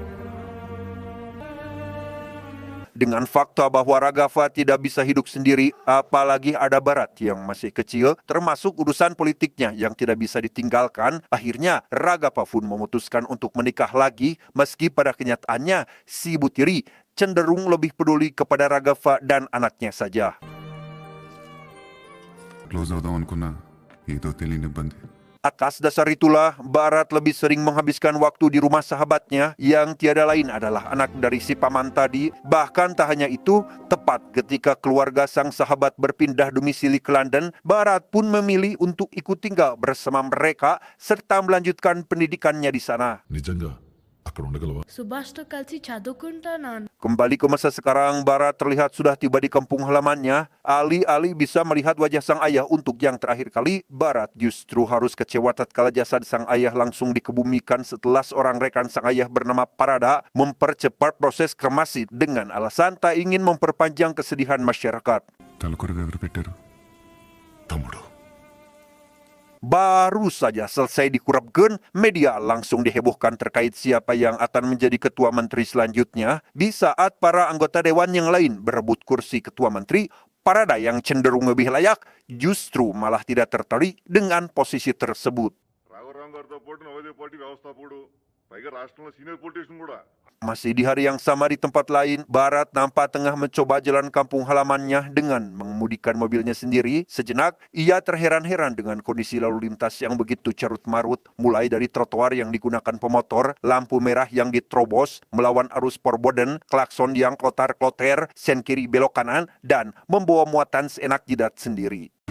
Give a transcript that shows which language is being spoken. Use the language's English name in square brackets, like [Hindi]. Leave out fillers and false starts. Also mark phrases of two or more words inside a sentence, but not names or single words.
[Indonesian] Dengan fakta bahwa Ragapa tidak bisa hidup sendiri, apalagi ada Barat yang masih kecil, termasuk urusan politiknya yang tidak bisa ditinggalkan, akhirnya Ragapa pun memutuskan untuk menikah lagi, meski pada kenyataannya si ibu tiri cenderung lebih peduli kepada Ragapa dan anaknya saja. [Telugu] క్లోజ్ అవుదాం అనుకున్నా ఏదో తెలియని ఇబ్బంది. [Indonesian] Atas dasar itulah, Barat lebih sering menghabiskan waktu di rumah sahabatnya yang tiada lain adalah anak dari si paman tadi. Bahkan tak hanya itu, tepat ketika keluarga sang sahabat berpindah domisili ke London, Barat pun memilih untuk ikut tinggal bersama mereka serta melanjutkan pendidikannya di sana. [Telugu] నిజంగా అక్కడ ఉండగలవా? సుభాష్తో కలిసి చదువుకుంటున్నాను. [Indonesian] Kembali ke masa sekarang, Barat terlihat sudah tiba di kampung halamannya. Alih-alih bisa melihat wajah sang ayah untuk yang terakhir kali, Barat justru harus kecewa tatkala jasad sang ayah langsung dikebumikan setelah seorang rekan sang ayah bernama Parada mempercepat proses kremasi dengan alasan tak ingin memperpanjang kesedihan masyarakat. [Telugu] తలకొరగా ఎవరు పెట్టారు? తమ్ముడు. [Indonesian] Baru saja selesai dikurapkan, media langsung dihebohkan terkait siapa yang akan menjadi ketua menteri selanjutnya. Di saat para anggota dewan yang lain berebut kursi ketua menteri, Parada yang cenderung lebih layak justru malah tidak tertarik dengan posisi tersebut. [Telugu] రాఘవరావు గారితో పాటు నవోదయ పార్టీ వ్యవస్థాపకుడు, పైగా రాష్ట్రంలో [English] senior politician [Telugu] కూడా. [Indonesian] Masih di hari yang sama di tempat lain, Barat nampak tengah mencoba jalan kampung halamannya dengan mengemudikan mobilnya sendiri. Sejenak, ia terheran-heran dengan kondisi lalu lintas yang begitu carut-marut, mulai dari trotoar yang digunakan pemotor, lampu merah yang diterobos, melawan arus perboden, klakson yang klotar-kloter, sen kiri belok kanan, dan membawa muatan seenak jidat sendiri.